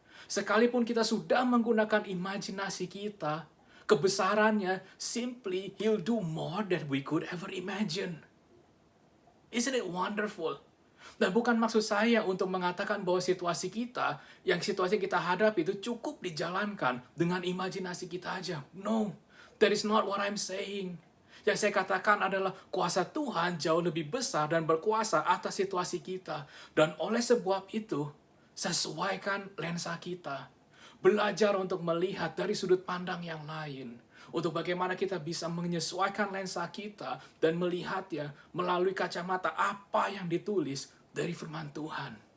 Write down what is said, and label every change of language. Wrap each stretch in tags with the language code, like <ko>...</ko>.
<id>Sekalipun kita sudah menggunakan imajinasi kita, kebesarannya</id> <en>simply He'll do more than we could ever imagine. Isn't it wonderful?</en> <id>Dan bukan maksud saya untuk mengatakan bahwa situasi kita, yang situasi kita hadapi itu cukup dijalankan dengan imajinasi kita aja.</id> <en>No, that is not what I'm saying.</en> <id>Yang saya katakan adalah kuasa Tuhan jauh lebih besar dan berkuasa atas situasi kita. Dan oleh sebab itu, sesuaikan lensa kita. Belajar untuk melihat dari sudut pandang yang lain. Untuk bagaimana kita bisa menyesuaikan lensa kita dan melihatnya melalui kacamata apa yang ditulis dari firman Tuhan.</id>